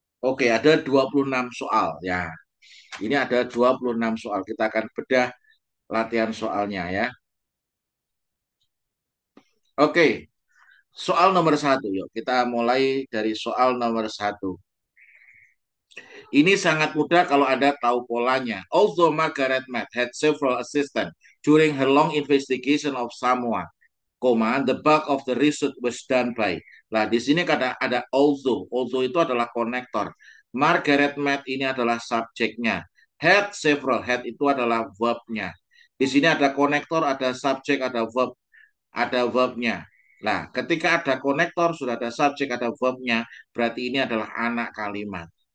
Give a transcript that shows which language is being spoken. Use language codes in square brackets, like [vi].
[id] Oke, ada 26 soal ya. Ini ada 26 soal. Kita akan bedah latihan soalnya ya. Oke, soal nomor satu. Yuk, kita mulai dari soal nomor satu. Ini sangat mudah kalau Anda tahu polanya. [en] Although Margaret Mead had several assistants during her long investigation of Samoa, the bulk of the research was done by. [id] Nah, di sini ada although. Although itu adalah konektor. Margaret Mead ini adalah subjeknya. [en] Had several. [id] Had itu adalah verbnya. Di sini ada konektor, ada subjek, ada verbnya. Nah, ketika ada konektor, sudah ada subjek, ada verbnya, berarti ini adalah anak kalimat.